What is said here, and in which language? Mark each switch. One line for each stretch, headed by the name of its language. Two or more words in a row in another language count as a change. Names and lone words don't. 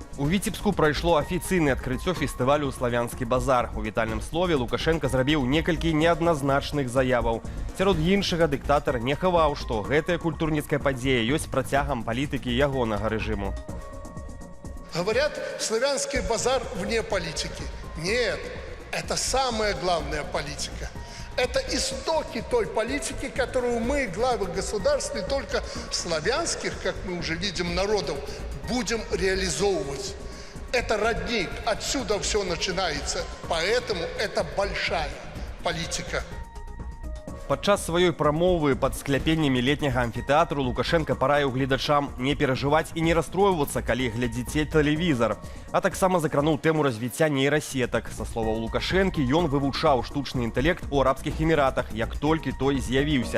Belarusian: У Віцебску прайшло афіцыйнае адкрыццё фестывалю «Славянскі базар». У вітальным слове Лукашенко зрабіў некалькі неадназначных заяваў. Сярод іншага дыктатар не хаваў, што гэтая культурніцкая падзея ёсць працягам палітыкі ягонага рэжыму.
Russian: Говорят, славянский базар вне политики. Нет, это самая главная политика. Это истоки той политики, которую мы, главы государств, не только славянских, как мы уже видим, народов, будем реализовывать. Это родник, отсюда все начинается. Поэтому это большая политика.
Belarusian: Падчас сваёй прамовы пад скляпеннямі летняга амфітэатру Лукашенко параіў гледачам не перажываць і не расстройвацца, калі глядзіце тэлевізар. А таксама закрануў тэму развіцця нейрасетак. Са словаў Лукашэнкі, ён вывучаў штучны інтэлект у Арабскіх Эміратах, як толькі той з'явіўся.